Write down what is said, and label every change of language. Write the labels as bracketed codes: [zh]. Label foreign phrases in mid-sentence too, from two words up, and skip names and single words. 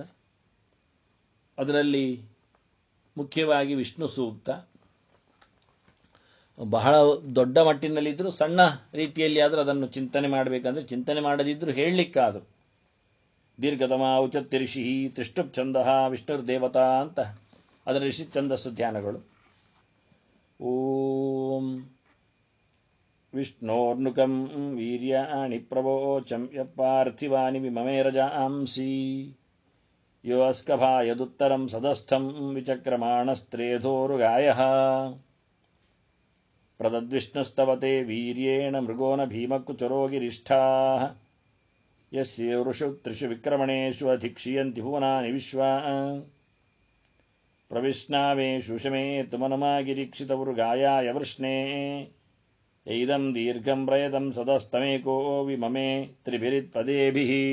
[kn] ಅದರಲ್ಲಿ ಮುಖ್ಯವಾಗಿ ವಿಷ್ಣು ಸೂಕ್ತ ಬಹಳ ದೊಡ್ಡ ಮಟ್ಟಿನಲ್ಲಿದ್ದರೂ ಸಣ್ಣ ರೀತಿಯಲ್ಲಿ ಆದರೂ ಅದನ್ನು ಚಿಂತನೆ ಮಾಡಬೇಕಂದ್ರೆ, ಚಿಂತನೆ ಮಾಡದಿದ್ದರೂ ಹೇಳಲಿಕ್ಕಾದರೂ [sa] ದೀರ್ಘತಮ ಉಚತ್ತಿರಿಷಿ ತ್ರಿಷ್ಟುಪ್ ಛಂದ ವಿಷ್ಣುರ್ದೇವತಾ [kn] ಅಂತ ಅದರ ಋಷಿ ಛಂದಸ್ಸು ಧ್ಯಾನಗಳು. [sa] ಓಂ ವಿಷ್ಣೋರ್ನುಕಂ ವೀರ್ಯಾಣಿ ಪ್ರವೋಚಂ ಯಪಾರ್ಥಿವಾನಿ ವಿಮಮೇರಜಾಂಸಿ ಯೋ ಅಸ್ಕಭಾಯದುತ್ತರಂ ಸದಸ್ಥಂ ವಿಚಕ್ರಮಾಣಸ್ತ್ರೇಧೋರುಗಾಯಃ ಪ್ರದದ್ವಿಷ್ಣುಸ್ತವತೆ ವೀರ್ಯೇಣ ಮೃಗೋನ ಭೀಮಕುಚರೋಗಿರಿಷ್ಠಾಃ ಯಸ್ಯೇವೃಷು ತ್ರಿಷು ವಿಕ್ರಮಣೇಷು ಅಧಿಕ್ಷೀಯಂತಿ ಭುವನಾನಿ ವಿಶ್ವಾ ಪ್ರವಿಷ್ಣಾವೇಷು ಶಮೇತ್ ಮನಮಾಗಿರೀಕ್ಷಿತವೃಗಾಯಾಯ ವೃಷ್ಣೇ ಯೈದಂ ದೀರ್ಘಂ ಪ್ರಯತಂ ಸದಸ್ತಮೇಕೋ ವಿಮಮೇ ತ್ರಿಭಿರಿತ್ಪದೇಭಿಃ